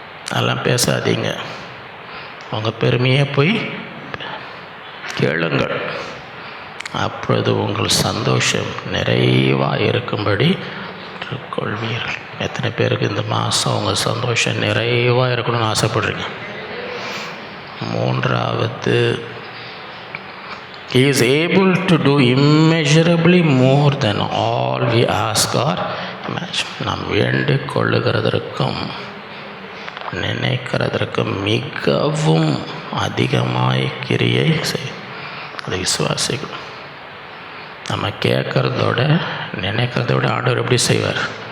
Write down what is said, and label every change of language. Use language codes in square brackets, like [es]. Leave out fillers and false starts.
[ta] அதெல்லாம் பேசாதீங்க. உங்கள் பெருமையை போய் கேளுங்கள், அப்பொழுது உங்கள் சந்தோஷம் நிறைவாக இருக்கும்படி கொள்வீர்கள். எத்தனை பேருக்கு இந்த மாதம் உங்கள் சந்தோஷம் நிறைவாக இருக்கணும்னு ஆசைப்படுறீங்க? [en] மூன்றாவது, He is able to do immeasurably more than all we ask or imagine. [ta] நாம் வேண்டிக் கொள்ளுகிறதற்கும் நினைக்கிறதற்கும் மிகவும் அதிகமாய் கிரியை செய். அதை விசுவாசிக்கணும். நம்ம கேட்குறதோட நினைக்கிறத விட ஆண்டவர் எப்படி செய்வார்?